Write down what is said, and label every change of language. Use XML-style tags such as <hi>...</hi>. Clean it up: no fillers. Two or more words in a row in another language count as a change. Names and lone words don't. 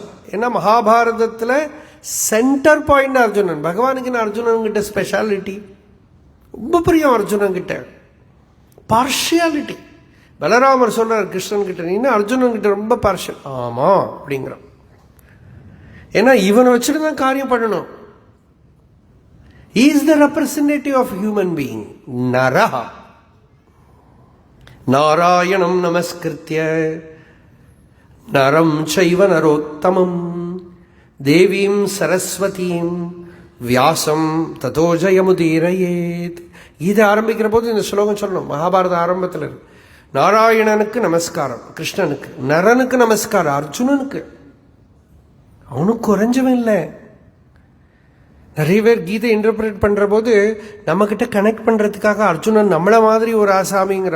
<ta>ஏன்னா மகாபாரதத்தில்</ta> <en>center point</en> <ta>அர்ஜுனன். பகவானுக்கு நான் அர்ஜுனன் கிட்ட ஸ்பெஷாலிட்டி ரொம்ப பிரியம். அர்ஜுனன் கிட்ட பார்ஷியாலிட்டி. பலராமர் சொல்றார் கிருஷ்ணன் கிட்ட, நீ அர்ஜுனன் கிட்ட ரொம்ப பார்ஷியல். ஆமா அப்படிங்கிறான். ஏன்னா இவனை வச்சுட்டு தான் காரியம் பண்ணணும்.</ta> <en>He is the representative of human being.</en> <sa>Naraha. नारायणं नमस्कृत्य नरं चैव नरोत्तमम् देवीं सरस्वतीं व्यासं ततो जयमुदीरयेत्.</sa> <ta>இதை ஆரம்பிக்கிற போது இந்த ஸ்லோகம் சொல்லணும். மகாபாரத ஆரம்பத்தில் இருக்கு. நாராயணனுக்கு நமஸ்காரம் கிருஷ்ணனுக்கு, நரனுக்கு நமஸ்காரம் அர்ஜுனனுக்கு. அவனுக்கு குறைஞ்சவன் இல்லை. நிறைய பேர் கீதை இன்டர்பிரேட் பண்ற போது நம்ம கிட்ட கனெக்ட் பண்றதுக்காக அர்ஜுனன் நம்மள மாதிரி ஒரு ஆசாமிங்கிறான்.</ta>